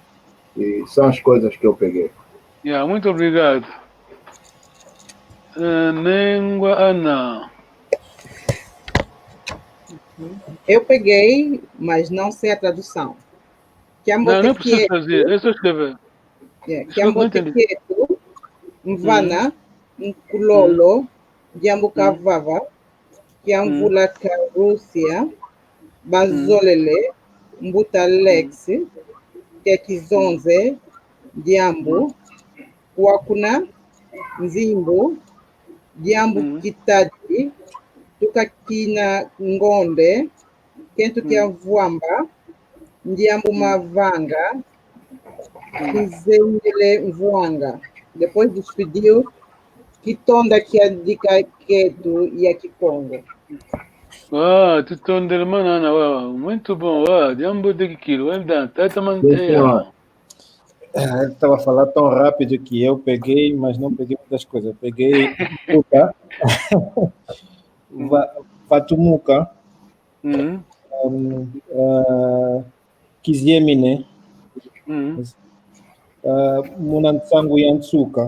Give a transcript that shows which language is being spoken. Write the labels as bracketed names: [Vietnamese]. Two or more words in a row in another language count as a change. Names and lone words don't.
[Portuguese] E são as coisas que eu peguei. Muito obrigado. Nengua Ana. Eu peguei, mas não sei a tradução. Não precisa fazer, é só escrever. [Kongo] Kiamboteketo, Mvana, Nkulolo, Diambukavava, Kiamvulaka Rússia, Bazolele, Mbutalex, Tekizonze, Diambo, Wakuna, Nzimbo, Diambo Kitadi, Tukakina Ngonde, Kento Kiavwamba, Diambo Mavanga, Kizendele Mvuanga. [Portuguese] Depois despediu Kitonda Kiadikaketu e Kikongo. [Kongo] Tutondele manana, [Portuguese] muito bom. Diambo de Kikilo, [English] well done. [Portuguese] Tata Manteia. Ele estava a falar tão rápido que eu peguei, mas não peguei muitas coisas. Eu peguei Muka, Fatumuka, Kiziemine, Munantsangu Yantsuka.